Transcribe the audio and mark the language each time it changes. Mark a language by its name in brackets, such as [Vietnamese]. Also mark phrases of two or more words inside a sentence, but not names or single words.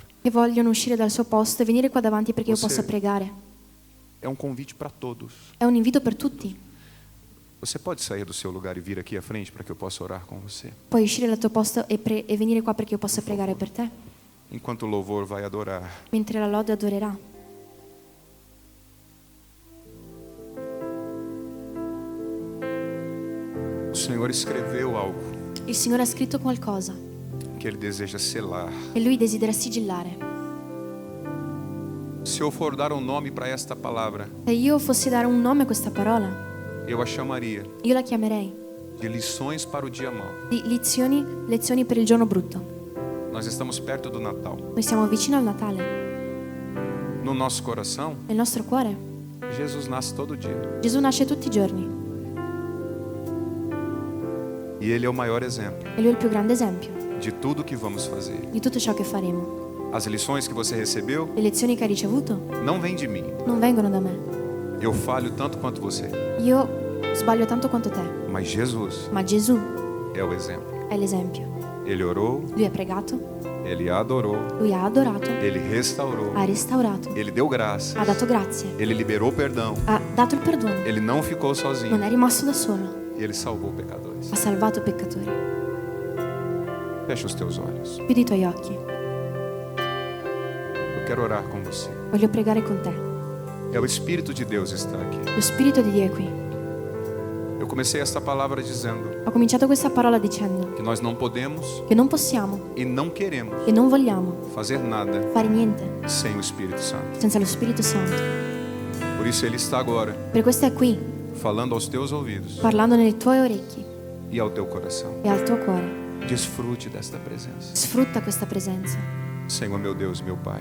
[Italian] che vogliono uscire dal suo posto e venire qua davanti perché io [Portuguese] Você- [Italian] possa pregare. [Portuguese] É um convite para todos. [Italian] È un invito per tutti. [Portuguese] Você pode sair do seu lugar e vir aqui à frente para que eu possa orar com você. [Italian] Puoi uscire dal tuo posto e venire qua perché io possa pregare per te, [Portuguese] Enquanto o louvor vai adorar, [Italian] mentre la lode adorerà. [Portuguese] o Senhor escreveu algo [Italian] Il Signore ha scritto qualcosa [Portuguese] que Ele deseja selar. [Italian] e Lui desidera sigillare. [Portuguese] Se eu for dar um nome para esta palavra, [Italian] Se io fossi dare un nome a questa parola, [Portuguese] eu a chamaria [Italian] io la chiamerei [Portuguese] de lições para o dia mau. [Italian] di lezioni per il giorno brutto. [Portuguese] Nós estamos perto do Natal. [Italian] Noi siamo vicino al Natale. [Portuguese] No nosso coração, [Italian] Nel nostro cuore [Portuguese] Jesus nasce todo dia. [Italian] Gesù nasce tutti i giorni [Portuguese] E Ele é o maior exemplo [Italian] e Lui è il più grande esempio [Portuguese] de tudo que vamos fazer. [Italian] di tutto ciò che faremo. [Portuguese] As lições que você recebeu [Italian] Le lezioni che hai ricevuto [Portuguese] não vêm de mim. [Italian] non vengono da me. [Portuguese] Eu falho tanto quanto você. [Italian] Io sbaglio tanto quanto te, [Portuguese] Mas Jesus [Italian] ma Gesù [Portuguese] é o exemplo. [Italian] è l'esempio. [Portuguese] Ele orou, [Italian] Lui ha pregato, [Portuguese] Ele adorou. [Italian] Lui ha adorato, [Portuguese] Ele restaurou. [Italian] ha restaurato, [Portuguese] Ele deu graça. [Italian] ha dato grazie, [Portuguese] Ele liberou perdão. [Italian] ha dato il perdono, [Portuguese] Ele não ficou [Italian] non [Portuguese] sozinho. [Italian] è rimasto da solo, [Portuguese] E Ele salvou pecadores. [Italian] ha salvato peccatori. [Portuguese] Fecha os teus olhos. [Italian] Chiudi i tuoi occhi, [Portuguese] Eu quero orar com você. [Italian] voglio pregare con te. [Portuguese] É o Espírito de Deus está aqui. [Italian] Lo Spirito di Dio è qui. [Portuguese] Eu comecei esta palavra dizendo [Italian] Ho cominciato questa parola dicendo [Portuguese] que nós não podemos [Italian] che non possiamo [Portuguese] e não queremos [Italian] e non vogliamo [Portuguese] fazer nada [Italian] fare niente [Portuguese] sem o Espírito Santo. [Italian] senza lo Spirito Santo. [Portuguese] Por isso Ele está agora [Italian] Per questo è qui, [Portuguese] falando aos teus ouvidos [Italian] parlando nei tuoi orecchi [Portuguese] e ao teu coração. [Italian] e al tuo cuore. [Portuguese] Desfrute desta presença. [Italian] Sfrutta questa presenza. [Portuguese] Senhor meu Deus, meu Pai,